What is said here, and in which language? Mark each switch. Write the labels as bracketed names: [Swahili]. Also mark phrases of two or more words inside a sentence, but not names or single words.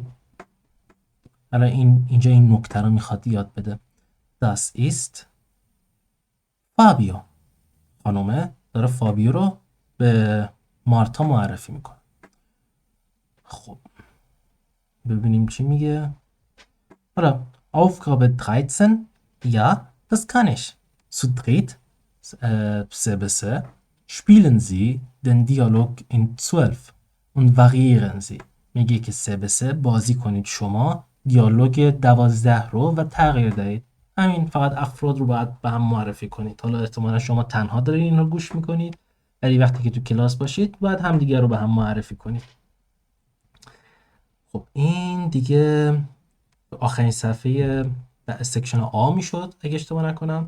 [Persian] حالا اینجا این نکته رو میخواد یاد بده. [German] Das ist فابیو. [Persian] خانومه داره فابیو رو به مارتا معرفی میکنه. خب ببینیم چی میگه. حالا [German] Aufgabe 13. Ja, das kann ich. Zu dritt, 3 spielen Sie den Dialog in 12 und variieren Sie. [Persian] میگه که 3 بازی کنید شما دیالوگ 12 رو و تغییر دهید. همین فقط افراد رو باید به هم معرفی کنید. حالا احتمالا شما تنها دارید این رو گوش میکنید ولی وقتی که تو کلاس باشید باید هم دیگه رو به هم معرفی کنید. خب این دیگه آخرین صفحه سکشن آ میشد اگه اشتباه نکنم.